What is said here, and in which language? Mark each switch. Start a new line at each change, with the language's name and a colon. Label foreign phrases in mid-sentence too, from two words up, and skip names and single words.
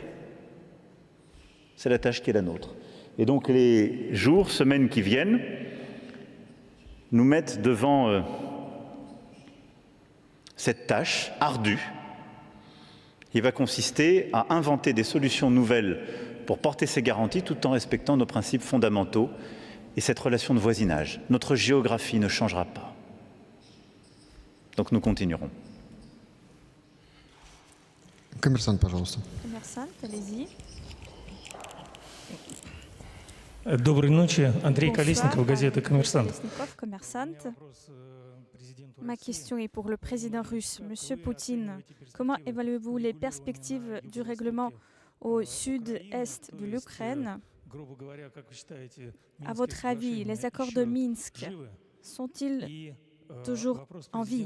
French: C'est la tâche qui est la nôtre. Et donc les jours, semaines qui viennent nous mettent devant cette tâche ardue qui va consister à inventer des solutions nouvelles pour porter ces garanties tout en respectant nos principes fondamentaux et cette relation de voisinage. Notre géographie ne changera pas. Donc nous continuerons.
Russian: Коммерсант, пожалуйста.
French: Commerçant, allez-y.
Russian: Доброй ночи. Андрей
French: Bonsoir,
Russian: Колесников, газета «Коммерсант».
French: Kolesnikov, Commerçant. Ma question est pour le président russe. Monsieur Poutine, comment évaluez-vous les perspectives du règlement au sud-est de l'Ukraine? À votre avis, les accords de Minsk sont-ils toujours en vie?